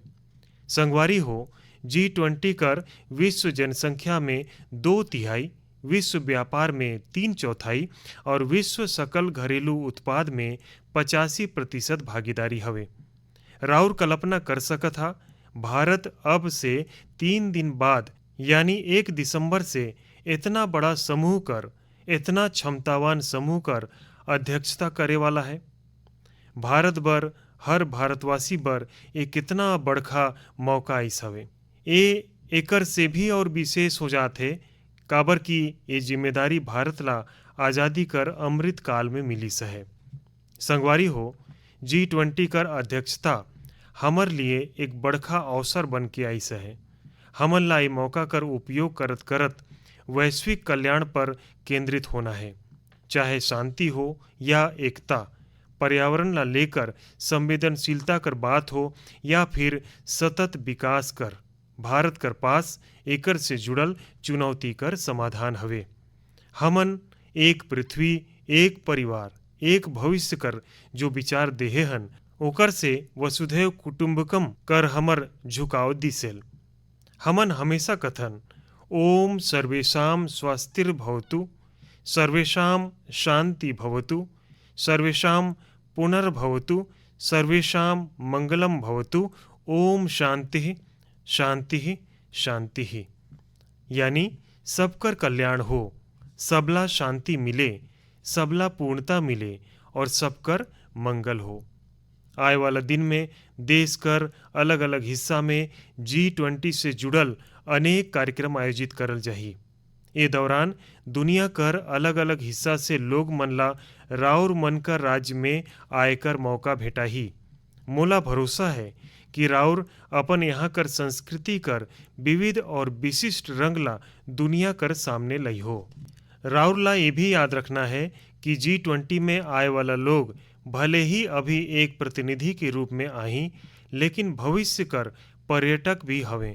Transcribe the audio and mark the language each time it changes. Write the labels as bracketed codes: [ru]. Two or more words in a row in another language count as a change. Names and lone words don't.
[sgj] संगवारी हो, G20 कर विश्व जनसंख्या में 2/3, विश्व व्यापार में 3/4 और विश्व सकल घरेलू उत्पाद में 85% भागीदारी हवे। राउर कल्पना कर सकत हा, भारत अब से 3 दिन बाद यानी 1 दिसंबर से इतना बड़ा समूह कर, इतना क्षमतावान समूह कर अध्यक्षता करे वाला है। भारत बर, हर भारतवासी बर ये कितना बड़खा मौका आइस हवे। ये एकर से भी और विशेष हो जाते काबर की ये जिम्मेदारी भारत ला आज़ादी कर अमृत काल में मिलिस है। संगवारी हो, G20 कर अध्यक्षता हमर लिए एक बड़खा अवसर बन के आइस है। हमन ला ये मौका कर उपयोग करत करत वैश्विक कल्याण पर केंद्रित होना है, चाहे शांति हो या एकता, पर्यावरण ला लेकर संवेदनशीलता कर बात हो या फिर सतत विकास कर। भारत कर पास एकर से जुड़ल चुनौती कर समाधान हवे। हमन एक पृथ्वी, एक परिवार, एक भविष्य कर जो विचार देहे हन, ओकर से [sa] वसुधैव कुटुंबकम [sgj] कर हमर झुकाव दिसेल। हमन हमेशा कथन [sa] ओम सर्वेषां स्वस्तिर्भवतु, सर्वेषां शांति भवतु, सर्वेषां पुनर्भवतु, सर्वेषां मंगलम भवतु, ओम शांति शांति शांति। [sgj] यानी सबकर कल्याण हो, सबला शांति मिले, सबला पूर्णता मिले और सबकर मंगल हो। आए वाला दिन में देश कर अलग अलग हिस्सा में G20 से जुड़ल अनेक कार्यक्रम आयोजित करल जाही। ये दौरान दुनिया कर अलग अलग हिस्सा से लोग मन ला राउर मन कर राज्य में आयकर मौका भेटाही। मोला भरोसा है कि राउर अपन यहाँ कर संस्कृति कर विविध और विशिष्ट रंग ला दुनिया कर सामने लई हो। राउरला ये भी याद रखना है कि G20 में आए वाला लोग भले ही अभी एक प्रतिनिधि के रूप में आई, लेकिन भविष्य कर पर्यटक भी हवे।